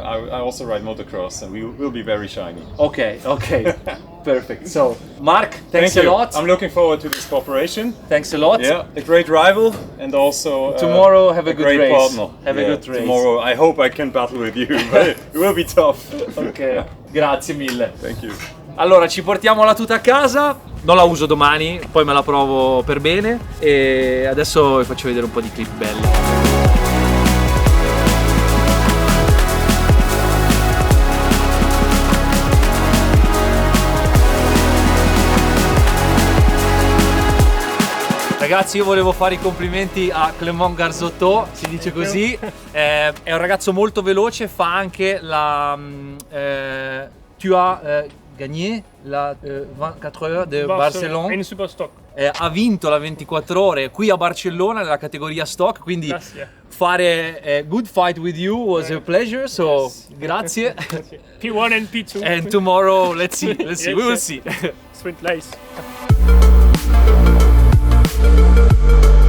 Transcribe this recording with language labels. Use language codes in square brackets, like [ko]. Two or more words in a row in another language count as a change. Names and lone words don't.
[en] I also ride motocross, and we will be very shiny. Okay. Perfect. So, Mark, thanks Thank a you. lot. I'm looking forward to this cooperation. Thanks a lot. Yeah, a great rival, and also Tomorrow, have a good great race. partner. Have a good race. Tomorrow, I hope I can battle with you, but it will be tough. [it] Ok, grazie mille. [en] Thank you. [it] Allora, ci portiamo la tuta a casa. Non la uso domani, poi me la provo per bene. E adesso vi faccio vedere un po' di clip belli. Ragazzi, io volevo fare i complimenti a Clément Garzotto, si dice così. È un ragazzo molto veloce, fa anche la... [fr] tu as gagné la 24 heures de Barcelone. [en] In super stock. [it] Ha vinto la 24 ore qui a Barcellona nella categoria stock, quindi Grazie. [en] fare a good fight with you was a pleasure, so grazie. P1 and P2. And tomorrow, let's see, we will see. Sprint race.